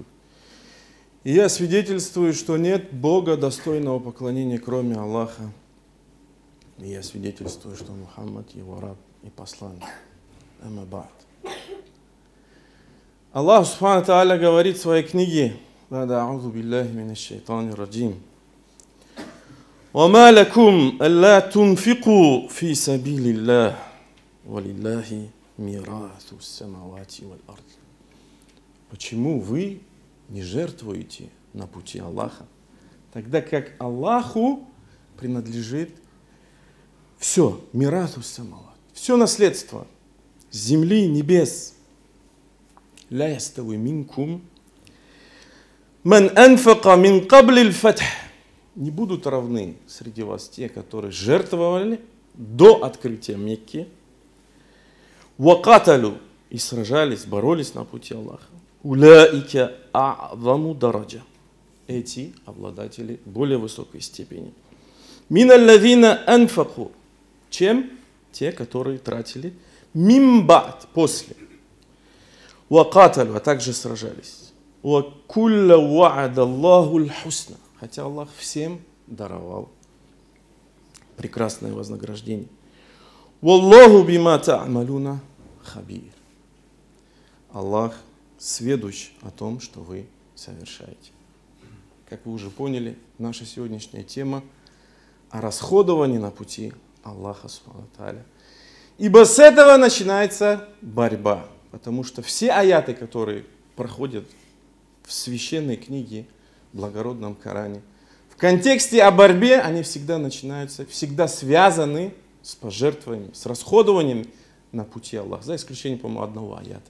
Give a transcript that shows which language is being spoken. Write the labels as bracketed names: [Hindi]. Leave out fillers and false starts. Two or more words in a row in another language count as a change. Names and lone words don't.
[Russian] И я свидетельствую, что нет Бога, достойного поклонения, кроме Аллаха. И я свидетельствую, что Мухаммад Его раб и посланник. [Arabic] أما بعد. [Russian] Аллах [Arabic] سبحانه تعالى [Russian] говорит в своей книге: [Arabic] «أعوذ بالله من الشيطان الرجيم. وَمَا لَكُمْ أَلَّا تُنْفِقُوا فِي سَبِيلِ اللَّهِ وَلِلَّهِ مِيرَاثُ السَّمَاوَاتِ وَالْأَرْضِ». [Russian] Почему вы не жертвуете на пути Аллаха, тогда как Аллаху принадлежит все, [Arabic] ميراث السماوات, [Russian] все наследство земли, небес. [Arabic] لا يستوي منكم من أنفق من قبل الفتح. [Russian] Не будут равны среди вас те, которые жертвовали до открытия Мекки, وقاتلوا, и сражались, боролись на пути Аллаха. [Arabic] أولئك أعظم درجة. [Russian] Эти обладатели более высокой степени. [Arabic] من الذين أنفقوا, [Russian] чем те, которые тратили [Arabic] من بعد, [Russian] после. وقاتلوا, а также сражались. [Arabic] وكل وعد الله الحسنى. [Russian] Хотя Аллах всем даровал прекрасное вознаграждение. [Arabic] والله بما تعملون خبير. [Russian] Аллах сведущ о том, что вы совершаете. Как вы уже поняли, наша сегодняшняя тема о расходовании на пути Аллаха [Arabic] سبحانه تعالى. [Russian] Ибо с этого начинается борьба. Потому что все аяты, которые проходят в священной книге, в благородном Коране, в контексте о борьбе, они всегда начинаются, всегда связаны с пожертвованием, с расходованием на пути Аллаха, за исключением, по-моему, одного аята.